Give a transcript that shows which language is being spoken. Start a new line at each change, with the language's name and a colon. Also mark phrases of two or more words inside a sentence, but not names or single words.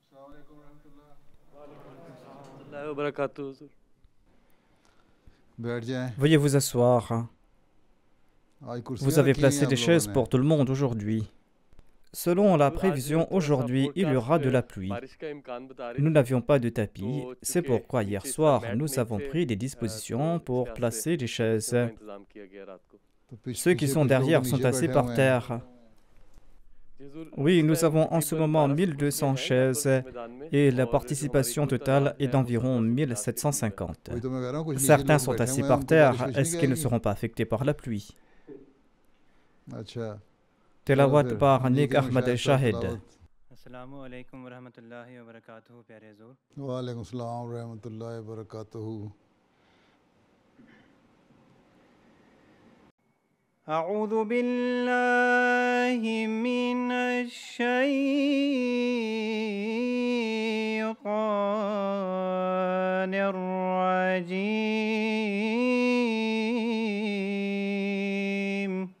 Hindi: बैठ जाएं।
French: Veuillez vous asseoir.
Hindi: आज कुर्सियां
French: Vous avez
Hindi: रखी हुई हैं
French: placé
Hindi: आप
French: des
Hindi: लोगों
French: chaises
Hindi: ने।
French: pour tout le monde aujourd'hui. Selon la prévision, aujourd'hui, il y aura de la pluie. Nous n'avions pas de tapis, c'est pourquoi hier soir, nous avons pris des dispositions pour placer des chaises.
Hindi: तो पीछे
French: Ceux qui
Hindi: पीछे
French: sont
Hindi: कुछ लोग
French: derrière sont
Hindi: नीचे
French: assis
Hindi: बैठे
French: par
Hindi: हुए हैं।
French: terre. Oui, nous avons en ce moment 1200 chaises et la participation totale est d'environ 1750.
Hindi: वही तो मैं कह रहा हूँ, कुछ नीचे
French: Certains
Hindi: लोग
French: sont
Hindi: बैठे
French: assis
Hindi: हुए हैं,
French: par
Hindi: उनको बारिश
French: terre.
Hindi: कुछ नहीं
French: Est-ce qu'ils ne
Hindi: गिरेगी?
French: seront pas affectés par la pluie?
Hindi: अच्छा, चलो
French: Tilawat
Hindi: फिर
French: par
Hindi: नीचे
French: Nik
Hindi: में
French: Ahmed
Hindi: शायद साहब
French: Shahid.
Hindi: तिलावत।
Arabic: السلام عليكم ورحمة الله وبركاته
Hindi: प्यारे हुजूर।
Arabic: وعليكم السلام ورحمة الله وبركاته. أعوذ بالله من الشيطان الرجيم.